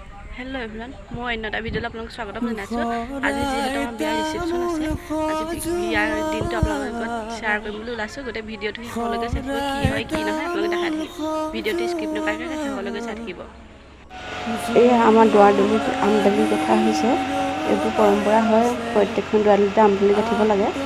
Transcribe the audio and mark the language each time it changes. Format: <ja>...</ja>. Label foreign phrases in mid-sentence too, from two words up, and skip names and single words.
<en>Hello everyone</en> <as>মই অন্য ভিডিঅ' আপোনালোক স্বাগতম জনাইছোঁ। আজি যেহেতু আমাৰ বিয়াৰ ৰিসেপশ্যন আছে, আজি বিয়াৰ দিনটো আপোনালোকৰ লগত শ্বেয়াৰ কৰিম বুলি ওলাইছোঁ। গোটেই ভিডিঅ'টো শেষলৈকে চাই থাকিব, কি হয় কি নহয় আপোনালোকে দেখাই থাকিব। ভিডিঅ'টো স্কিপ নকৰাকৈ শেষলৈকে চাই থাকিব। এয়া আমাৰ দুৱাৰদলিত আমদালি কথা হৈছে। এইবোৰ পৰম্পৰা হয়, প্ৰত্যেকখন দুৱাৰদলিতে আমদালি গাঠিব লাগে।</as>